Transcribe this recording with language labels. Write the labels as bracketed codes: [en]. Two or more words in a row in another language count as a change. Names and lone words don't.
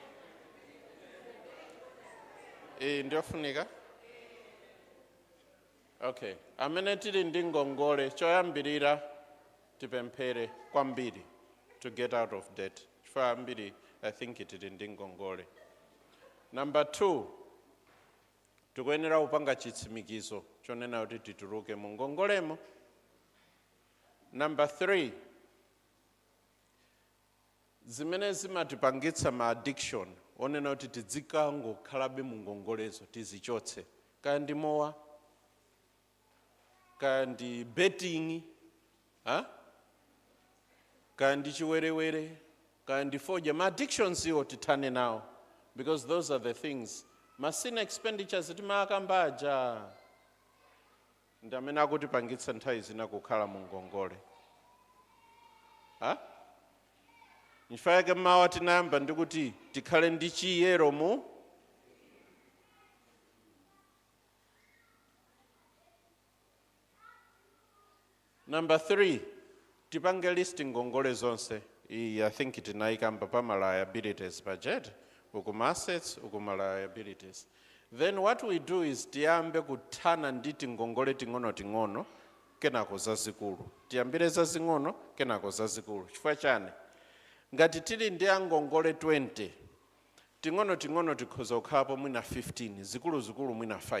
[ny] Ndio funika? Okay, amene tili ndi ngongole choyambirira tipemphere kwambiri [en] to get out of debt. [ny] Chifukwa ambiri [en] I think [ny] tili ndi ngongole. Number 2, tikuyenera kupanga chitsimikizo chonena kuti tituluke mu ngongolemo. Number 3, zimene zimatipangitsa ma addiction onena kuti tidzikangokhalabe mu ngongolezo tizichotse. Kaya ndi mowa, kaya ndi betting, kaya ndi chiwerewere, kaya ndi fodya, ma addictions iwo tithane nawo, [en] because those are the things. Sin expenditures [ny] timakambaja ndi amene akutipangitsa nthawi zina kukhala mu ngongole. Nchifukwa chake mawa tinayamba ndi kuti tikhale ndi chiyero mu. Number 3, tipange list ngongole zonse. [en] I think [ny] tinayikamba pa ma [en] liabilities budget, [ny] ukuma assets, ukuma liabilities. [en] Then what we do is [ny] tiyambe kuthana nditi ngongole ting'ono kenako zazikulu. Tiyambire zazing'ono kenako zazikulu. Chifukwa chani? Ngati tili ndi ngongole 20, ting'ono tikhoza kukhapo mwina 15, zikulu mwina 5.